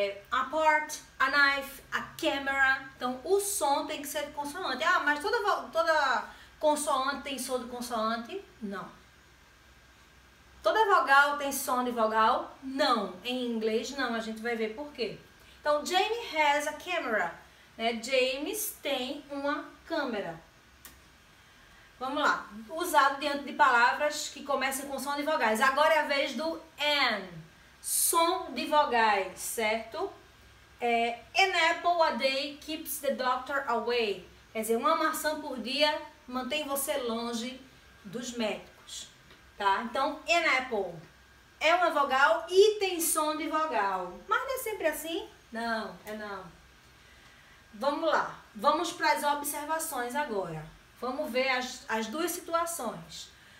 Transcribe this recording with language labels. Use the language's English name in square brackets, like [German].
[English] A part, a knife, a camera. [Portuguese] Então, o som tem que ser de consoante. Ah, mas toda consoante tem som de consoante? Não. Toda vogal tem som de vogal? Não. Em inglês, não. A gente vai ver por quê. Então, [English] Jamie has a camera. [Portuguese] Né? James tem uma câmera. Vamos lá. Usado diante de palavras que começam com som de vogais. Agora é a vez do N. Som de vogais, certo? [English] An apple a day keeps the doctor away. [Portuguese] Quer dizer, uma maçã por dia mantém você longe dos médicos. tá? Então, an apple é uma vogal e tem som de vogal. Mas não é sempre assim? Não, é não. Vamos lá. Vamos para as observações agora. Vamos ver as duas situações.